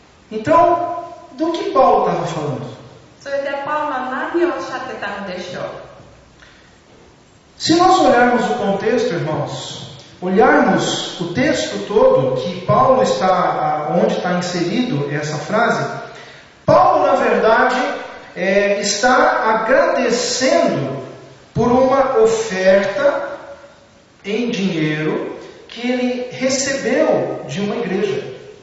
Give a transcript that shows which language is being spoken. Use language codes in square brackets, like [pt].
[pt] Então, do que Paulo estava falando? [ja] それでパウロは何をおっしゃってたのでしょう。 [pt] Se nós olharmos o contexto, irmãos, olharmos o texto todo que Paulo está, onde está inserido essa frase, Paulo, na verdade, está agradecendo por uma oferta em dinheiro que ele recebeu de uma igreja.